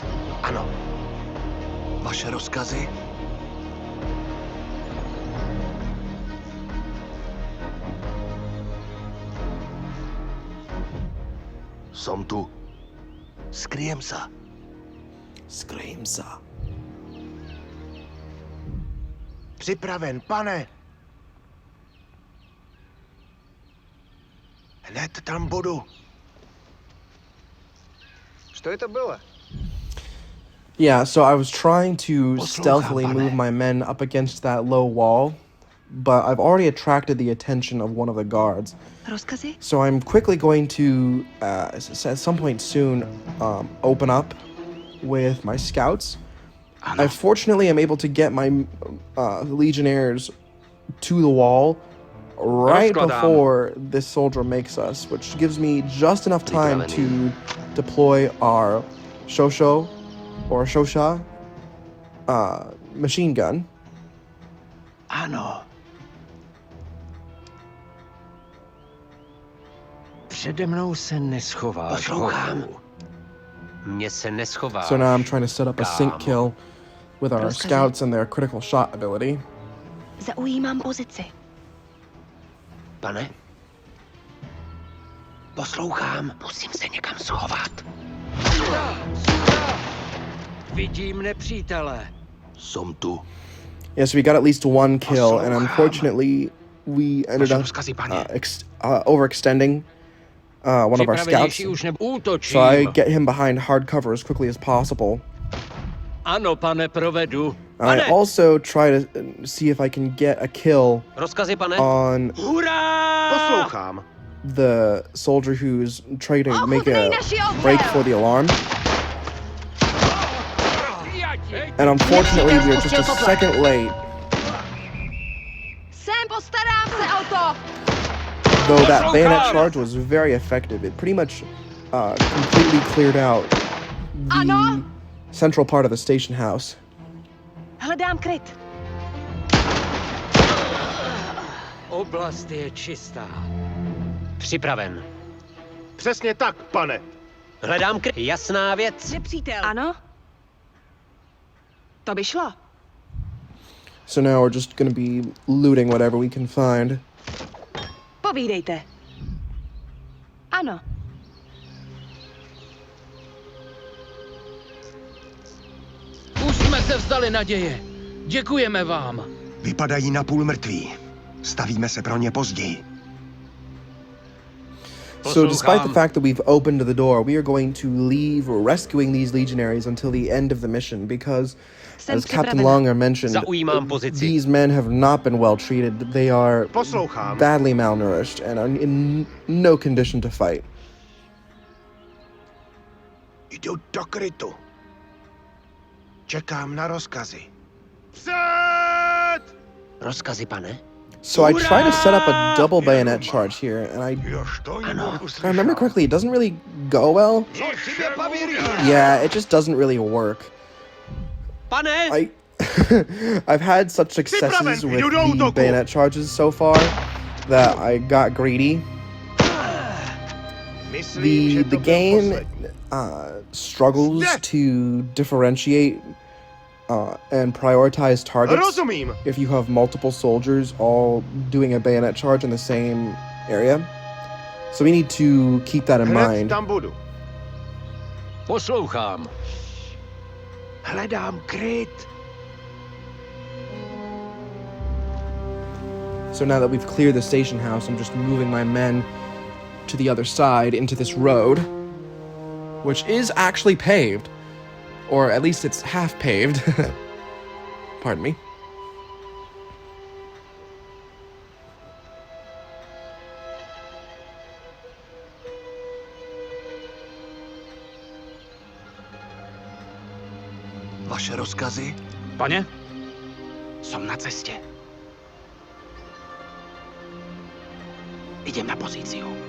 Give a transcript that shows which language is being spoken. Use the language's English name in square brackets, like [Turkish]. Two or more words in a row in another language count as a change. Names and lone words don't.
[Czech] Ano. Vaše rozkazy? [Slovak] Som tu. [Czech] Skryjem se. Scream se. Připraven, pane. Hned tam budu. [Russian] Что это было? [English] Yeah, so I was trying to [Czech] Poslouchám, [English] stealthily [Czech] pane. [English] move my men up against that low wall, but I've already attracted the attention of one of the guards. [Czech] Rozkazy? [English] So I'm quickly going to, at some point soon, open up with my scouts. I fortunately am able to get my legionnaires to the wall right [Czech] Rozkladám. [English] before this soldier makes us, which gives me just enough time to deploy our Shosho or Shosha machine gun. [Czech] Ano. Přede mnou se neschováš. Poslouchám. hochu. Mně se neschováš. [English] So now I'm trying to set up a sync [Czech] kámo. [English] kill with our [Czech] Rozkazy. [English] scouts and their critical shot ability. [Czech] Zaujímám pozici. Pane, Poslouchám. Musím se někam schovat. Vidím nepřítele. Jsem tu. [English] Yes, we got at least one kill, and unfortunately, we ended [Czech] Vaše [English] up [Czech] rozkazy, pane. [English] overextending one of our scouts. [Czech] Připravenější už útočím. [English] So I get him behind hard cover as quickly as possible. [Czech] Ano, pane, provedu. [English] I also try to see if I can get a kill [Czech] Rozkazy, pane. [English] on [Czech] Hurá! Poslouchám. [English] the soldier who's trying to make a [Czech] Ochutnej naši oheň! [English] break for the alarm. And unfortunately, we are just a second late. [Czech] Sem, postarám se o to! [English] Though that bayonet charge was very effective. It pretty much completely cleared out the [Czech] Ano? [English] central part of the station house. [Czech] Hledám kryt. Oblast je čistá. Připraven. Přesně tak, pane. Hledám jasná věc. Nepřítel. Ano? To by šlo. [English] So now we're just gonna be looting whatever we can find. [Czech] Povídejte. Ano. Už jsme se vzdali naděje. Děkujeme vám. Vypadají napůl mrtví. Stavíme se pro ně později. [English] So despite the fact that we've opened the door, we are going to leave rescuing these legionaries until the end of the mission because, as Captain Longer mentioned, [Czech] Zaujímám pozici. [English] these men have not been well treated. They are [Czech] Poslouchám. [English] badly malnourished and are in no condition to fight. [Czech] Jdu do krytu. Čekám na rozkazy. Před! Rozkazy, pane. [English] So I try to set up a double bayonet charge here, and if I remember correctly, it doesn't really go well. Yeah, it just doesn't really work. [Czech] Pane! [English] I've had such successes with the bayonet charges so far that I got greedy. The game struggles to differentiate and prioritize targets [Czech] Rozumím. [English] if you have multiple soldiers all doing a bayonet charge in the same area. So we need to keep that in [Czech] Hned [English] mind. [Czech] tam budu. Poslouchám. Hledám kryt. [English] So now that we've cleared the station house, I'm just moving my men to the other side into this road, which is actually paved. Or at least it's half paved. Pardon me. [Czech] Vaše rozkazy? Pane? Jsem na cestě. [Slovak] Idem na pozíciu.